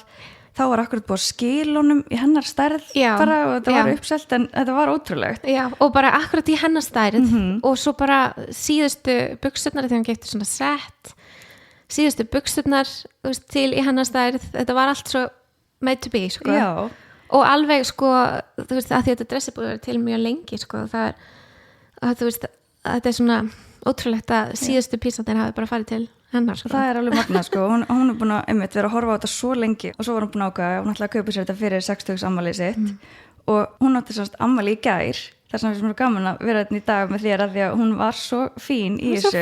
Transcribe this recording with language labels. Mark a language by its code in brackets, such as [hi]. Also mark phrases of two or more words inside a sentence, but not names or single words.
[is] Þá var akkurat búin að skila honum í hennar stærð bara og þetta var uppselt en þetta var ótrúlegt. Já, og bara akkurat í hennar stærð og svo bara síðustu buxurnar þegar hún keypti svona sett, síðustu buxurnar til í hennar stærð, þetta var allt svo [en] made to be, [is] sko. Já. Og alveg, sko, þú veist, að því þetta dressi búið að vera til mjög lengi, sko, það er að þú veist, þetta er svona ótrúlegt að síðustu písarnir hafi bara farið til hennar, sko. Það er alveg magnað, sko. Hún er búin að vera að horfa á þetta svo lengi og svo var hún búin að ákveða, hún ætlaði að kaupa sér þetta fyrir 60 afmælið sitt og hún átti semst afmæli í gær þar sem við erum gaman að vera þetta í dag með þér að því að hún var svo fín í þessu.